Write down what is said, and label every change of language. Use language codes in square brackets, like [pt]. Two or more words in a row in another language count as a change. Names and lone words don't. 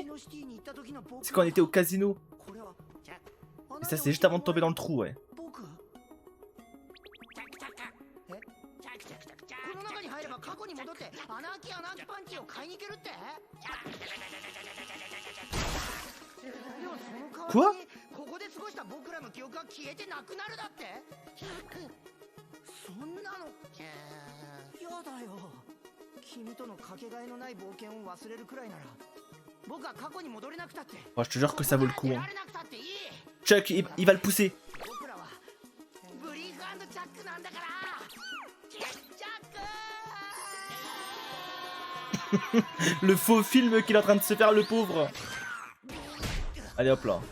[fr] C'est quand on était au casino. Et ça, c'est juste avant de tomber dans le trou, ouais. Quoi? [ja] 君とのかけがえのない冒険を忘れるくらいなら僕は過去に戻れなくたって [fr] Oh, je te jure que ça vaut le coup. Hein. Chuck, il va le pousser. Le faux film qu'il est en train de se faire, le pauvre. Allez hop là.